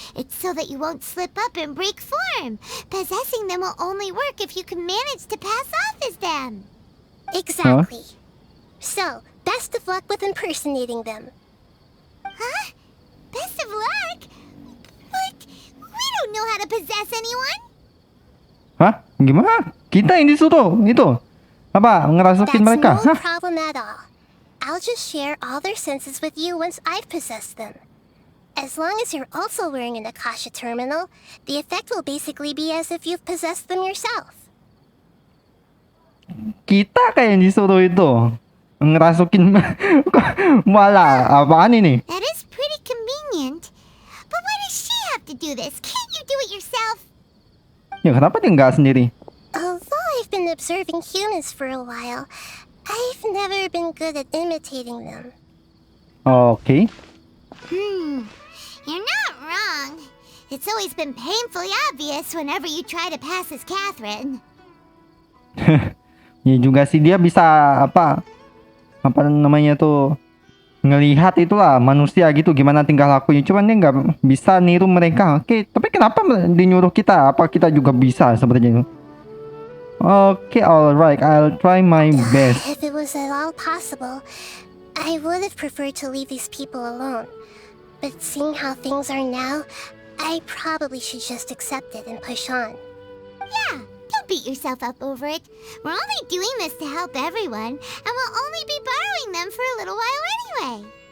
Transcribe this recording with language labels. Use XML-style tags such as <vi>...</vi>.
<en>It's so that you won't slip up and break form. Possessing them will only work if you can manage to pass off as them. Exactly. So, best of luck with impersonating them. Huh? Best of luck? But we don't know how to possess anyone.</en> <id>Hah? Gimana? Kita yang disuruh itu ngerasukin</id> <en>That's</en> <id>mereka?</id> <en>no Hah? problem at all. I'll just share all their senses with you once I've possessed them. As long as you're also wearing an Akasha terminal, the effect will basically be as if you've possessed them yourself.</en> <id>Kita kayak yang disuruh itu ngerasukin malah apaan ini?</id> <en>That is pretty convenient. But why does she have to do this? Can't you do it yourself?</en> <id>Ya kenapa dia nggak sendiri?</id> <en>Although I've been observing humans for a while, I've never been good at imitating them.</en> <id>Oke.</id> <en>You're not wrong. It's always been painfully obvious whenever you try to pass as Catherine.</en> <id>Ya juga sih dia bisa apa namanya tuh ngelihat itulah manusia gitu gimana tingkah lakunya, cuman dia nggak bisa niru mereka. Oke, tapi kenapa dinyuruh kita? Apa kita juga bisa seperti itu?</id> <en>Oke, alright, I'll try my best. If it was at all possible, I would have preferred to leave these people alone. But seeing how things are now, I probably should just accept it and push on. Yeah, don't beat yourself up over it. We're only doing this to help everyone, and we'll only be borrowing them for a little while anyway.</en>